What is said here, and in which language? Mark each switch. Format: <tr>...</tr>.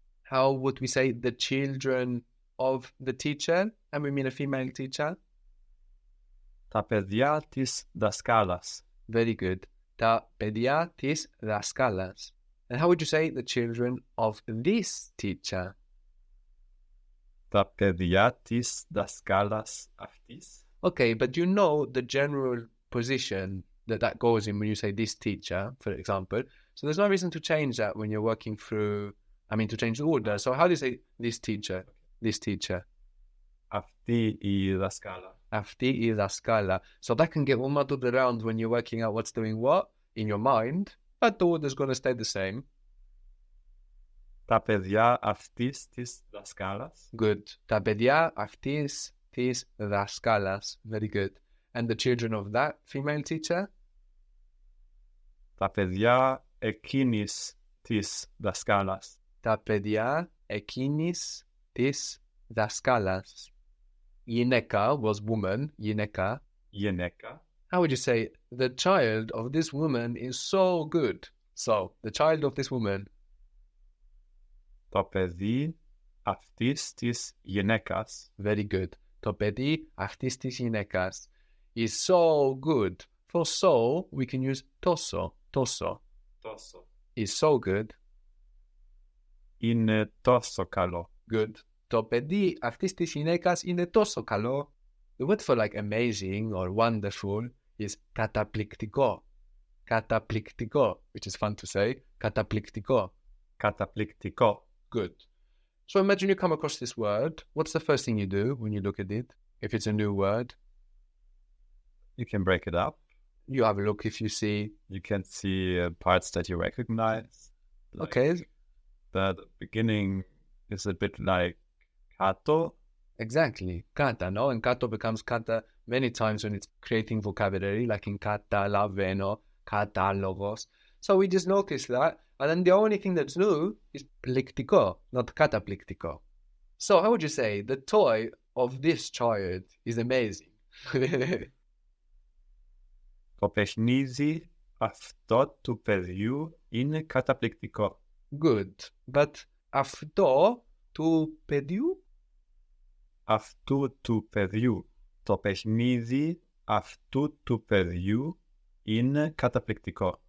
<en>How would we say the children of the teacher? And we mean a female teacher.</en> <el>Τα παιδιά της δασκάλας.</el> <en>Very good.</en> <el>Τα παιδιά της δασκάλας.</el> <en>And how would you say the children of this teacher?</en> <el>Τα παιδιά της δασκάλας αυτής.</el> <en>Okay, but you know the general position that goes in when you say this teacher, for example. So there's no reason to change that when you're working through, to change the order. So how do you say this teacher? This teacher.</en> <el>Αυτή η δασκάλα. Αυτή η δασκάλα.</el> <en>So that can get all muddled around when you're working out what's doing what in your mind, but the order's going to stay the same.</en> <el>Τα παιδιά αυτής της δασκάλας.</el> <en>Good.</en> <el>Τα παιδιά αυτής της δασκάλας.</el> <en>Very good. And the children of that female teacher?</en> <el>Τα παιδιά εκείνης της δασκάλας. Τα παιδιά εκείνης της δασκάλας.</el> <en>Γυναίκα was woman.</en> <el>Γυναίκα. Γυναίκα.</el> <en>How would you say, the child of this woman is so good? So, the child of this woman.</en> <el>Το παιδί αυτής της γυναίκας.</el> <en>Very good.</en> <el>Το παιδί αυτής της γυναίκας</el> <en>is so good. For so, we can use τόσο.</en> <el>Τόσο. Τόσο.</el> <en>Is so good.</en> <el>Είναι τόσο καλό.</el> <en>Good.</en> <el>Το παιδί αυτής της γυναίκας είναι τόσο καλό.</el> <en>The word for like amazing or wonderful is καταπληκτικό. Καταπληκτικό, which is fun to say.</en> <el>Καταπληκτικό. Καταπληκτικό.</el> <en>Good. So imagine you come across this word. What's the first thing you do when you look at it? If it's a new word, You can break it up. you have a look if you see. You can see parts that you recognize. Okay. The beginning is a bit like kato. Exactly. Kata, no? And kato becomes kata many times when it's creating vocabulary, like in καταλαβαίνω, κατάλογος. So we just notice that. And then the only thing that's new is πληκτικό, not καταπληκτικό. So how would you say the toy of this child is amazing?</en> <el>Το παιχνίδι αυτό του παιδιού είναι καταπληκτικό.</el> <en>Good. But</en> <el>αυτό του παιδιού? Αυτού του παιδιού. Το παιχνίδι αυτού του παιδιού είναι καταπληκτικό.</el>